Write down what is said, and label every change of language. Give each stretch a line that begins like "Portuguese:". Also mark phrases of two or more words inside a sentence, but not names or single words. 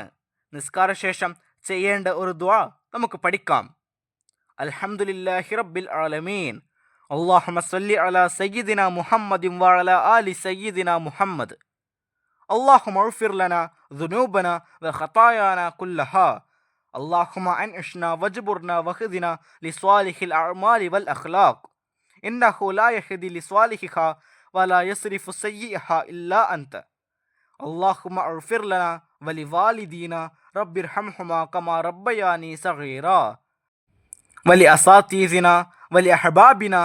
Malayalam: നിസ്കാരശേഷം ചെയ്യേണ്ട ഒരു ദുആ നമുക്ക് പഠിക്കാം.
Arabic: الحمد لله رب العالمين، اللهم صل على سيدنا محمد وعلى آل سيدنا محمد. اللهم اغفر لنا ذنوبنا وخطايانا كلها. اللهم أنعشنا واجبرنا وخذنا لصالح الأعمال والأخلاق إنه لا يهدي لصالحها ولا يصرف سيئها إلا أنت. اللهم اغفر لنا ولوالدينا رب ارحمهما كما ربياني صغيرا ولأساتذتنا ولأحبابنا